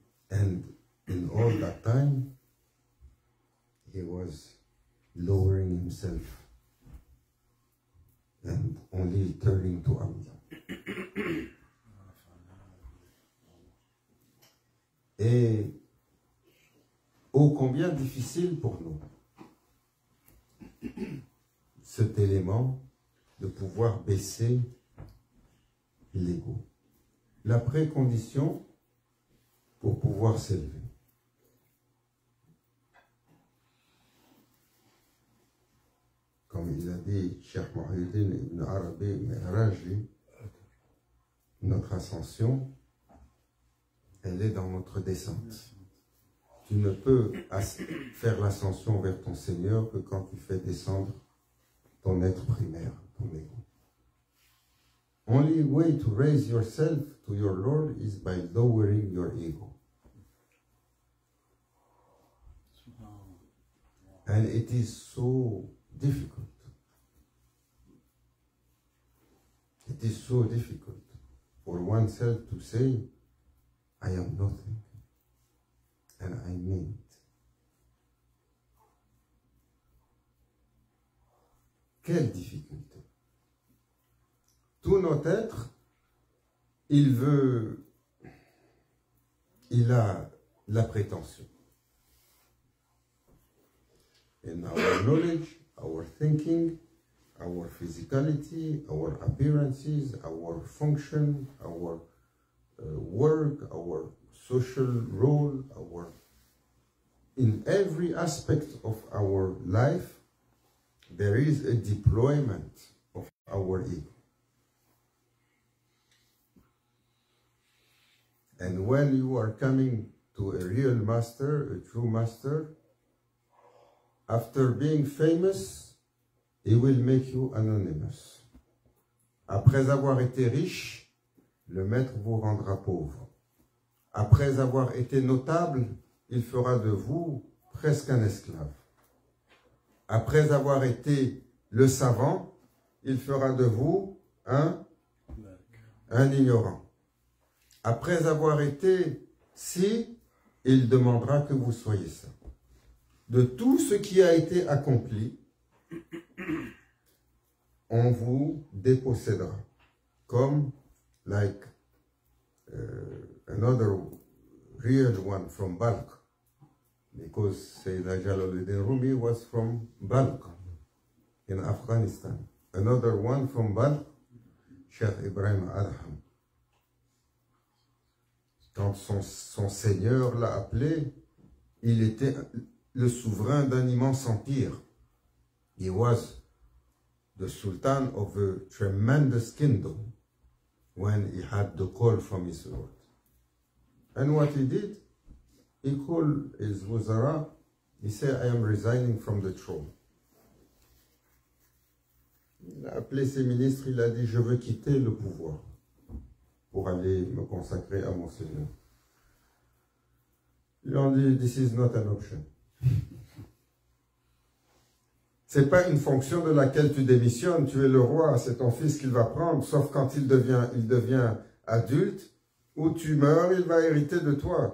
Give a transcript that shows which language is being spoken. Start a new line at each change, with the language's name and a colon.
English: And in all that time, he was lowering himself and only turning to Allah.
French: Et ô combien difficile pour nous cet élément de pouvoir baisser l'ego. La précondition pour pouvoir s'élever. Comme il a dit Cheikh Muhyiddin Ibn Arabi Mi'raji, notre ascension, elle est dans notre descente. Tu ne peux faire l'ascension vers ton Seigneur que quand tu fais descendre ton être primaire, ton ego.
English: Only way to raise yourself to your Lord is by lowering your ego. And it is so difficult. It is so difficult for oneself to say, I am nothing. And I mean it.
French: Quelle difficulté. Tout notre être, il a la prétention.
English: In our knowledge, our thinking, our physicality, our appearances, our function, our work, our social role, in every aspect of our life, there is a deployment of our ego. And when you are coming to a real master, a true master, after being famous, he will make you anonymous.
French: Après avoir été riche, le maître vous rendra pauvre. Après avoir été notable, il fera de vous presque un esclave. Après avoir été le savant, il fera de vous un ignorant. Après avoir été si, il demandera que vous soyez ça. De tout ce qui a été accompli, on vous dépossédera. Comme,
English: like, another real one from Balkh. Because Sayyidina Jalaluddin Rumi was from Balkh in Afghanistan. Another one from Balkh, Sheikh Ibrahim Adham.
French: Quand son seigneur l'a appelé, il était le souverain d'un immense empire.
English: He was the sultan of a tremendous kingdom when he had the call from his Lord. And what he did, he called his wuzara, he said, I am resigning from the throne.
French: Il a appelé ses ministres, il a dit, je veux quitter le pouvoir pour aller me consacrer à mon Seigneur. Ils ont dit,
English: this is not an option.
French: C'est pas une fonction de laquelle tu démissionnes, tu es le roi, c'est ton fils qu'il va prendre, sauf quand il devient adulte, ou tu meurs, il va hériter de toi.